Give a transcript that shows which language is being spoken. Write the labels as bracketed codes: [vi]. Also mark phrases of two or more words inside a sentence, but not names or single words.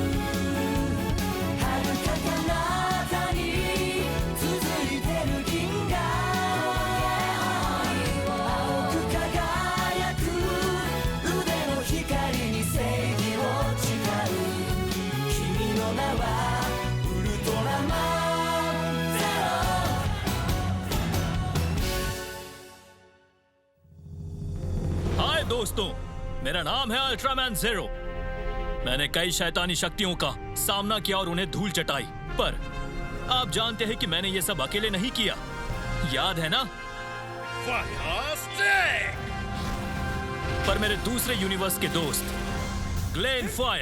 [ja] 遥か彼方に続いてる銀河青く輝く腕の光に正義を誓う。君の名はウルトラマンゼロ। [hi] हाय दोस्तों, मेरा नाम है अल्ट्रामैन ज़ेरो। मैंने कई शैतानी शक्तियों का सामना किया और उन्हें धूल चटाई, पर आप जानते हैं कि मैंने ये सब अकेले नहीं किया। याद है ना? फैंटास्टिक! पर मेरे दूसरे यूनिवर्स के दोस्त ग्लेन फायर,